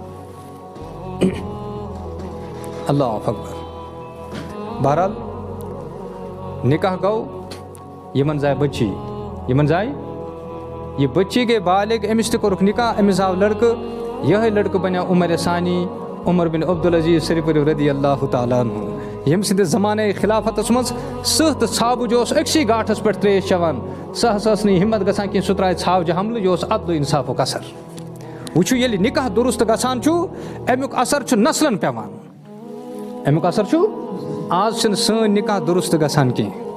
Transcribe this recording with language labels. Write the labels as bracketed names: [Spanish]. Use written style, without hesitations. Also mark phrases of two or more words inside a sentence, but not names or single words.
[Arabic] اللہ اکبر [Kashmiri] بہرحال نکاح گوٚو یِمن زاے بٔچی یِمن زاے یہِ بٔچی گٔے بالغ أمِس تہِ کوٚرُکھ نکاح أمِس آو لڑکہٕ یِہوٚے لڑکہٕ بنیو عمر ثانی عمر بن عبدالعزیز شریٖف [Arabic] رضی اللہ تعالیٰ عنہ [Kashmiri] ییٚمہِ سٕنٛدِس زمانے خِلافَتَس منٛز سٕہہ تہٕ ژھاوٕج اوس أکسٕے گاٹھَس پٮ۪ٹھ ترٛیش چٮ۪وان سُہ ہسا ٲس نہٕ ہِمت گژھان کینٛہہ سُہ ترٛایہِ ژھاوجہِ حملہٕ یہِ اوس عدلہٕ اِنصافُک اثر وٕچھِو ییٚلہِ نکاح دُرُست گژھان چھُ اَمیُک اثر چھُ نسلن پٮ۪وان اَمیُک اثر چھُ آز چھِنہٕ سٲنۍ نکاح دُرست گژھان کینٛہہ